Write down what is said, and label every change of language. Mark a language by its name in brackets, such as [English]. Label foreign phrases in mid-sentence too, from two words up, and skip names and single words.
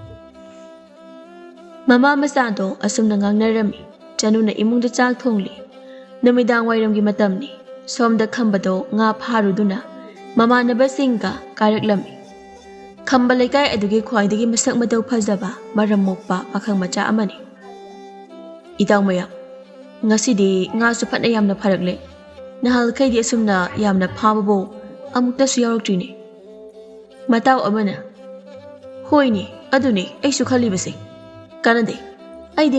[Manipuri] mama masado asumna ngangnarami Chanuna imungda chak thongli namidang wairamgi matamni somda khambado nga pharuduna mama nabasingka karaklami khamba lekai adugi khwaidagi masak madau phajaba maram mokpa pakhang macha amani itaw maya ngasidi nga su phatna yamna pharakle nahal khaidi asumna yamna phababo amukta su yaroktrini mataw amana hoini aduni aisu khalibase kanade aidi